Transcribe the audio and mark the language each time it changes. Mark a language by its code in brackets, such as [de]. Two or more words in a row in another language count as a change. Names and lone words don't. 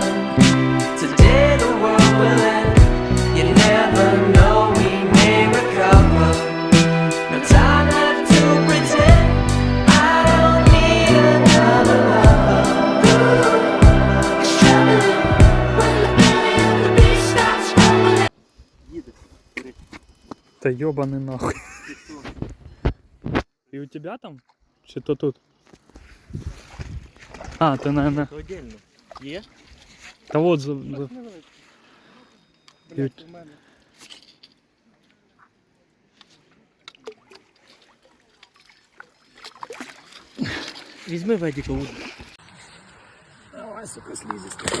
[en] Today the world will end. You never know, we may recover. No time left to pretend. I don't need another lover. It's traveling when the belly of the beast starts rumbling. [ru] Та ёбаный нахуй. И у тебя там? Что-то тут? А, ты, наверное... Отдельно. [uk] Є? [ru] Да вот за... [uk] Блять, у мене. Візьми Ведіка. [ru] Давай, сука, слизистый.